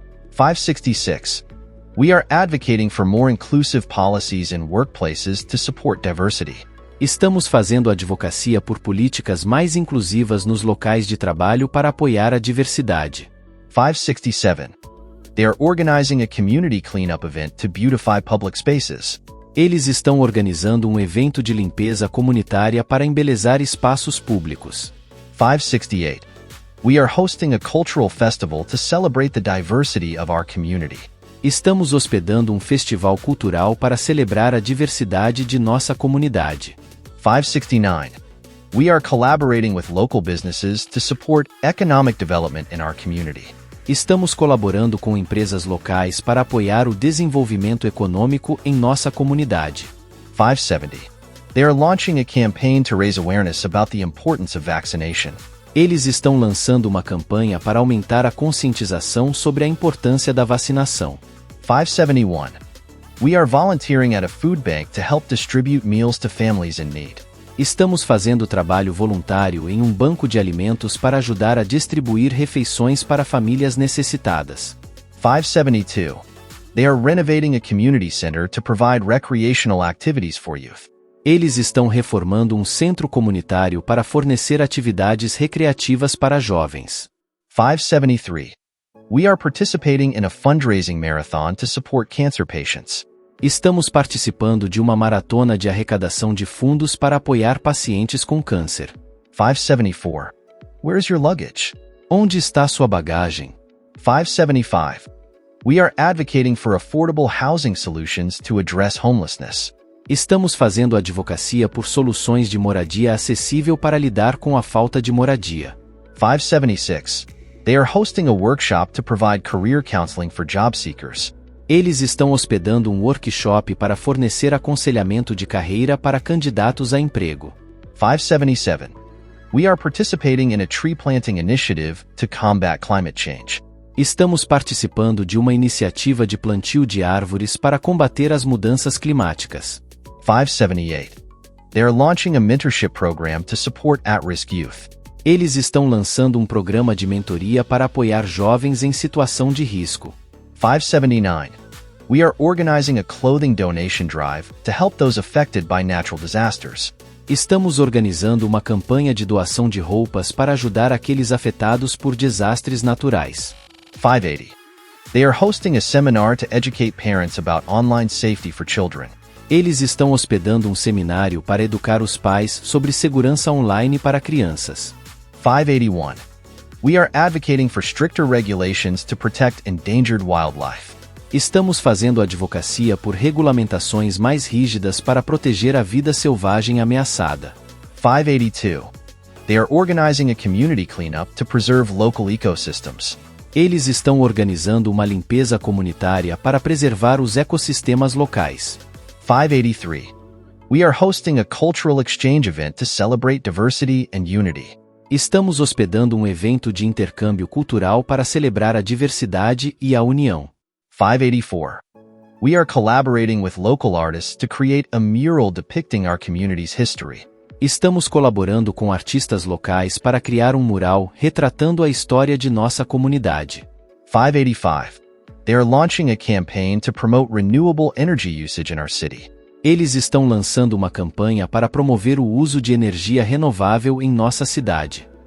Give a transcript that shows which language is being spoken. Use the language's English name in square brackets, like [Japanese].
[English] (566) We are advocating for more inclusive policies in workplaces to support diversity. [Portuguese] Estamos fazendo advocacia por políticas mais inclusivas nos locais de trabalho para apoiar a diversidade. [English] 567. They are organizing a community cleanup event to beautify public spaces. [Portuguese] Eles estão organizando um evento de limpeza comunitária para embelezar espaços públicos. [English] 568. We are hosting a cultural festival to celebrate the diversity of our community. [Portuguese] Estamos hospedando um festival cultural para celebrar a diversidade de nossa comunidade. [English] 569. We are collaborating with local businesses to support economic development in our community. [Portuguese] Estamos colaborando com empresas locais para apoiar o desenvolvimento econômico em nossa comunidade. [English] 570. They are launching a campaign to raise awareness about the importance of vaccination. [Portuguese] Eles estão lançando uma campanha para aumentar a conscientização sobre a importância da vacinação. [English] 571. We are volunteering at a food bank to help distribute meals to families in need. [Portuguese] Estamos fazendo trabalho voluntário em um banco de alimentos para ajudar a distribuir refeições para famílias necessitadas. [English] 572. They are renovating a community center to provide recreational activities for youth. [Portuguese] Eles estão reformando um centro comunitário para fornecer atividades recreativas para jovens. [English] 573. We are participating in a fundraising marathon to support cancer patients. [Portuguese] Estamos participando de uma maratona de arrecadação de fundos para apoiar pacientes com câncer. [English] 574. Where's your luggage? [Portuguese] Onde está sua bagagem? [English] 575. We are advocating for affordable housing solutions to address homelessness. [Portuguese] Estamos fazendo advocacia por soluções de moradia acessível para lidar com a falta de moradia. [English] 576. They are hosting a workshop to provide career counseling for job seekers. [Portuguese] Eles estão hospedando um workshop para fornecer aconselhamento de carreira para candidatos a emprego. [English] 577. We are participating in a tree planting initiative to combat climate change. [Portuguese] Estamos participando de uma iniciativa de plantio de árvores para combater as mudanças climáticas. [English] 578. They are launching a mentorship program to support at-risk youth. [Portuguese] Eles estão lançando um programa de mentoria para apoiar jovens em situação de risco. [English] 579. We are organizing a clothing donation drive to help those affected by natural disasters. [Portuguese] Estamos organizando uma campanha de doação de roupas para ajudar aqueles afetados por desastres naturais. [English] 580. They are hosting a seminar to educate parents about online safety for children. [Portuguese] Eles estão hospedando um seminário para educar os pais sobre segurança online para crianças. [English] 581. We are advocating for stricter regulations to protect endangered wildlife. [Portuguese] Estamos fazendo advocacia por regulamentações mais rígidas para proteger a vida selvagem ameaçada. [English] 582. They are organizing a community cleanup to preserve local ecosystems. [Portuguese] Eles estão organizando uma limpeza comunitária para preservar os ecossistemas locais. [English] 583. We are hosting a cultural exchange event to celebrate diversity and unity. [Portuguese] Estamos hospedando um evento de intercâmbio cultural para celebrar a diversidade e a união. [English] 584. We are collaborating with local artists to create a mural depicting our community's history. [Portuguese] Estamos colaborando com artistas locais para criar um mural retratando a história de nossa comunidade. [English] 585. They are launching a campaign to promote renewable energy usage in our city. [Portuguese] Eles estão lançando uma campanha para promover o uso de energia renovável em nossa cidade.